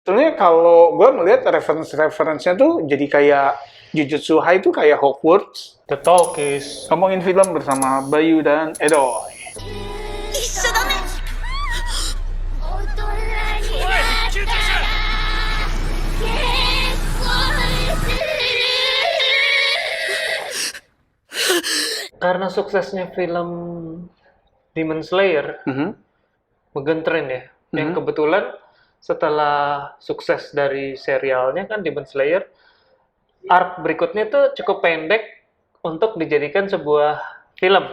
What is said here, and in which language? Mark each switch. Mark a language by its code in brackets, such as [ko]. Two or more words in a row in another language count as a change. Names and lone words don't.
[id] Sebenarnya kalau gue melihat referensinya tuh jadi kayak Jujutsu High itu kayak Hogwarts. [en] The Talk is [id] Ngomongin film bersama Bayu dan Edo. [ja] 一緒だね大人になったら結婚する [id] karena suksesnya film Demon Slayer, Mugen ya, yang kebetulan setelah sukses dari serialnya kan Demon Slayer, arc berikutnya tuh cukup pendek untuk dijadikan sebuah film.